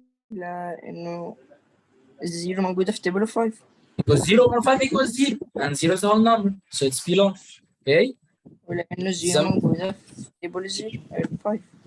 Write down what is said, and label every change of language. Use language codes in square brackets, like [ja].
[ar] لأنه الزيرو موجودة في table 5. [en] Because 0 over 5 equals 0 and 0 is the whole number, so it's belong. Okay? [ar] ولأنه الزيرو موجودة في table 0 5.